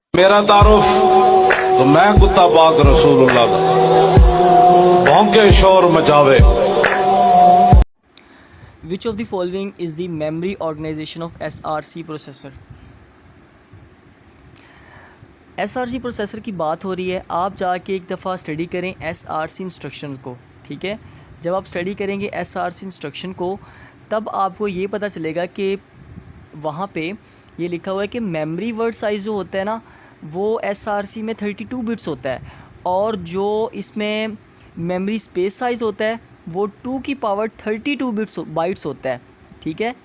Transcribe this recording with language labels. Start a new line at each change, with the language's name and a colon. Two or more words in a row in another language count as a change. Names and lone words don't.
Punjabi: ਮੇਰਾ ਤਆਰੁਫ਼ ਤਾਂ ਮੈਂ ਕੁੱਤਾ ਪਾਕ ਰਸੂਲੁੱਲਾਹ ਦਾ ਭੌਂਕੇ ਸ਼ੋਰ ਮਚਾਵੇ।
English: Which of the following is the memory organization of SRC processor?
Hindi: SRC प्रोसेसर की बात हो रही है। आप जाके एक दफ़ा स्टडी करें SRC इंस्ट्रक्शंस को, ठीक है। जब आप स्टडी करेंगे SRC इंस्ट्रक्शन को तब आपको ये पता चलेगा कि वहाँ पे ये लिखा हुआ है कि
English: memory word size
Hindi: जो होता है ना वो SRC में 32 बिट्स होता है, और जो इसमें
English: memory space size
Hindi: होता है वो 2 की पावर 32 बाइट्स होता है, ठीक है।